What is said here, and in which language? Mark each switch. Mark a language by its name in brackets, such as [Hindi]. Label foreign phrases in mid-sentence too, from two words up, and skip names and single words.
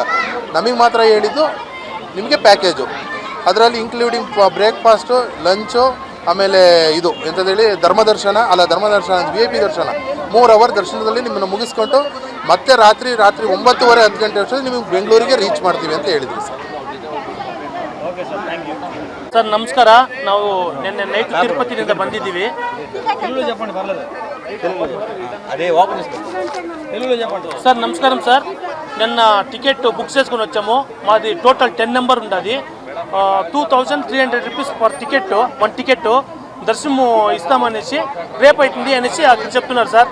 [Kannada] ನಮಗೆ ಮಾತ್ರ ಹೇಳಿದ್ದು ನಿಮಗೆ ಪ್ಯಾಕೇಜು, ಅದರಲ್ಲಿ [English] including breakfast, [Kannada] ಲಂಚು, ಆಮೇಲೆ ಇದು ಎಂಥದ್ದೇಳಿ ಧರ್ಮದರ್ಶನ VIP ದರ್ಶನ 3 ಅವರ್ ದರ್ಶನದಲ್ಲಿ ನಿಮ್ಮನ್ನು ಮುಗಿಸ್ಕೊಂಡು ಮತ್ತೆ ರಾತ್ರಿ 9:30 10 ಗಂಟೆ ಅಷ್ಟರಲ್ಲಿ ನಿಮಗೆ ಬೆಂಗಳೂರಿಗೆ ರೀಚ್ ಮಾಡ್ತೀವಿ ಅಂತ ಹೇಳಿದ್ವಿ. ಸರ್, ಸರ್ ನಮಸ್ಕಾರ. ನಾವು ನಿನ್ನೆ ನೈಟ್ ತಿರುಪತಿನಿಂದ ಬಂದಿದ್ದೀವಿ. [Telugu] సార్ నమస్కారం సార్. నిన్న [English] ticket book [Telugu] చేసుకుని వచ్చాము. మాది టోటల్ 10 నెంబర్ ఉన్నది. 2,300 [English] rupees per ticket, [Telugu] 1 టికెట్ దర్శనము ఇస్తామనేసి రేపు అవుతుంది అనేసి అక్కడ చెప్తున్నారు సార్.